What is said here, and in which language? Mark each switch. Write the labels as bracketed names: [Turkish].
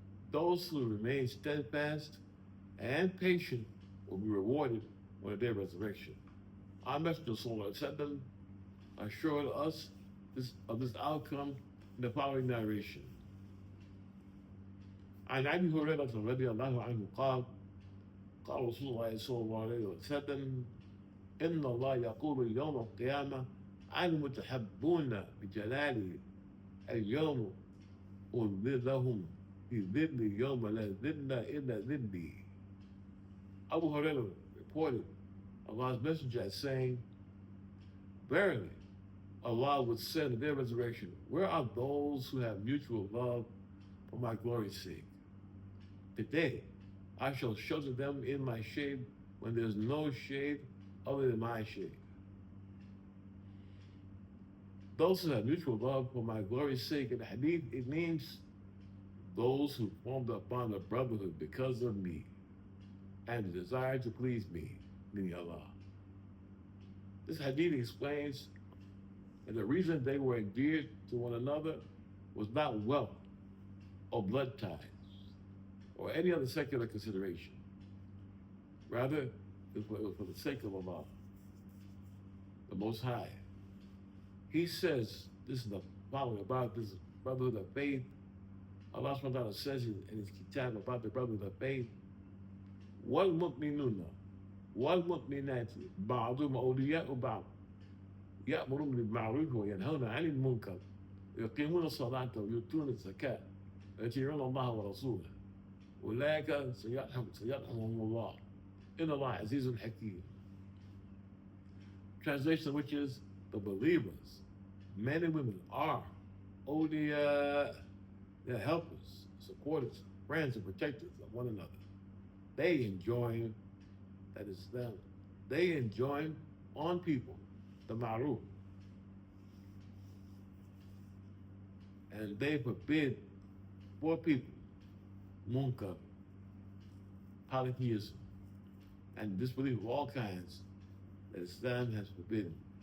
[English] Those who remain steadfast and patient will be rewarded on the day of resurrection. Our Messenger Sallallahu Alaihi Wasallam assured us of this outcome in the following narration. [Arabic] عن أبي هريرة رضي الله عنه قال قال رسول الله صلى الله عليه وسلم إن الله يقول يوم القيامة عن المتحبون بجلاله اليوم أظلهم في ظل يوم لا ظل إلا ظلي. [English] Abu Hurraira reported Allah's messenger as saying, verily, Allah would say in their resurrection, where are those who have mutual love for my glory's sake? Today, I shall shelter them in my shade when there's no shade other than my shade. Those who have mutual love for my glory's sake, in the hadith, it means those who formed a bond of brotherhood because of me and the desire to please me, meaning Allah. This hadith explains that the reason they were endeared to one another was not wealth or blood ties or any other secular consideration. Rather, it was for the sake of Allah, the Most High. He says, this is the following about this brotherhood of faith. Allah subhanahu wa ta'ala says in His kitab about the brotherhood of faith, [Arabic] وَالْمُؤْمِنُونَ وَالْمُؤْمِنَاتِ بَعْضُهُمْ أَوْلِيَاءُ بَعْضٍ يأمرون بالمعروف وينهون عن المنكر ويقيمون الصلاة ويؤتون الزكاة ويطيعون الله ورسوله أولئك سيرحمهم الله إن الله عزيز حكيم. [English] Translation, which is, the believers, men and women, are awliya, they're helpers, supporters, friends, and protectors of one another. They enjoin, that is them, they enjoin on people the ma'ruf, and they forbid for people munkar, polytheism, and disbelief of all kinds that Islam has forbidden.